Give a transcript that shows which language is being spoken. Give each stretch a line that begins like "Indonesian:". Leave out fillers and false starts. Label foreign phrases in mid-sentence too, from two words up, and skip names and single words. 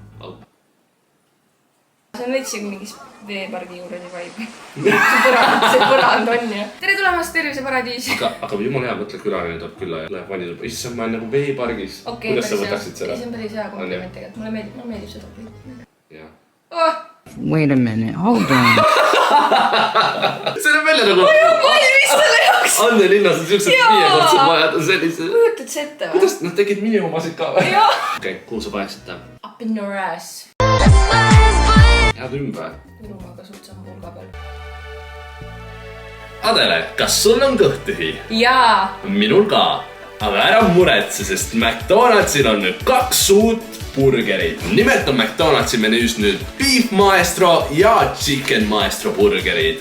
Estonian: See on veits mingis veepargi juures vibe. See põrand on ju. Tere tulemast Terviseparadiisi. Aga jumala hea, mõtle külaline tuleb külla ja läheb vanni. Issand, ma olen nagu veepargis. Kuidas sa võtaksid seda? See on päris hea kompliment tegelikult. Mulle meeldib seda. Jah.
English: Wait a minute, hold on.
Estonian: See on välja nagu... Valmis selle jaoks! Anne linnas on siuksed 5-kordsed majad on sellise... Kujutad see ette või? Kuidas nad tegid minimumasid ka või? Okei, kuhu sa paneksid ta?
English: Up in your ass.
Estonian: Head ümbe. Võrumaaga suht sama pulga peal. Adele, kas sul on kõht tühi? Jaa. Minul ka. Aga ära muretse, sest McDonaldsil on nüüd 2 uut burgerid. Nimelt on McDonaldsi menüüs nüüd Beef Maestro ja Chicken Maestro burgerid.